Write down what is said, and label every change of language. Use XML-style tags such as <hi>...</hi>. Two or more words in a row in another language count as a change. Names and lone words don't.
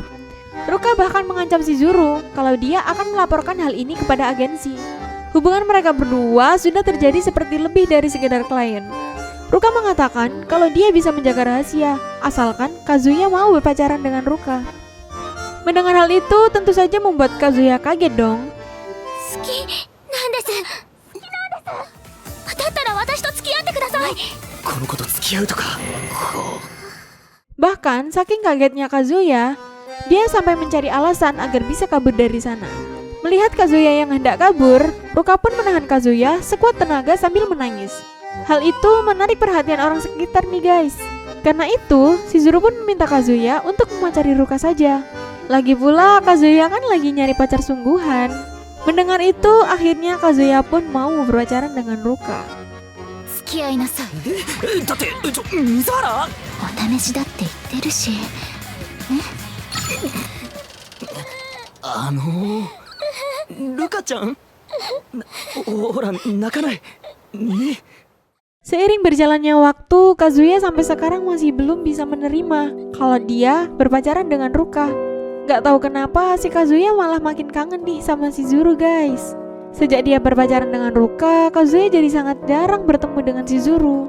<id>Ruka bahkan mengancam Shizuru kalau dia akan melaporkan hal ini kepada agensi. Hubungan mereka berdua sudah terjadi seperti lebih dari sekedar klien. Ruka mengatakan kalau dia bisa menjaga rahasia, asalkan Kazuya mau berpacaran dengan Ruka. Mendengar hal itu tentu saja membuat Kazuya kaget dong.</id> <ja>好きなんですだったら私と付き合ってください。この子と付き合うとか。</ja> <id>Bahkan saking kagetnya Kazuya, dia sampai mencari alasan agar bisa kabur dari sana. Melihat Kazuya yang hendak kabur, Ruka pun menahan Kazuya sekuat tenaga sambil menangis. Hal itu menarik perhatian orang sekitar nih guys. Karena itu, Shizuru pun meminta Kazuya untuk memacari Ruka saja. Lagi pula Kazuya kan lagi nyari pacar sungguhan. Mendengar itu, akhirnya Kazuya pun mau berpacaran dengan Ruka.</id> <ja>付き合いなさい。だって水原。お試しだって言ってるし。ルカちゃん。ほら泣かないね。</ja> <id>Seiring berjalannya waktu, Kazuya sampai sekarang masih belum bisa menerima kalau dia berpacaran dengan Ruka. Gak tahu kenapa si Kazuya malah makin kangen nih sama Shizuru guys. Sejak dia berpacaran dengan Ruka, Kazuya jadi sangat jarang bertemu dengan Shizuru.</id>